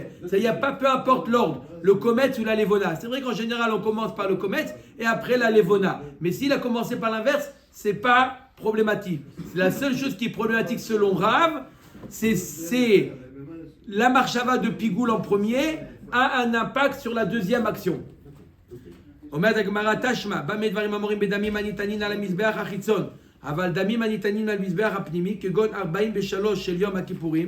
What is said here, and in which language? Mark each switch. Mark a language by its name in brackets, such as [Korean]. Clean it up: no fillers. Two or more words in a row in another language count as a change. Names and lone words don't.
[French] Ça y a pas, peu importe l'ordre, le Kometz ou la Levona. C'est vrai qu'en général on commence par le Kometz et après la Levona. Mais s'il a commencé par l'inverse, c'est pas problématique. La seule chose qui est problématique selon Rav, c'est la marchava de Pigoul en premier a un impact sur la deuxième action. [Hebrew] אומרת הגמרא תשמע, במה דברים אמורים בדמים הניתנים על המזבח החיצון, אבל דמים הניתנים על המזבח הפנימי, כגון 43 של יום הכיפורים.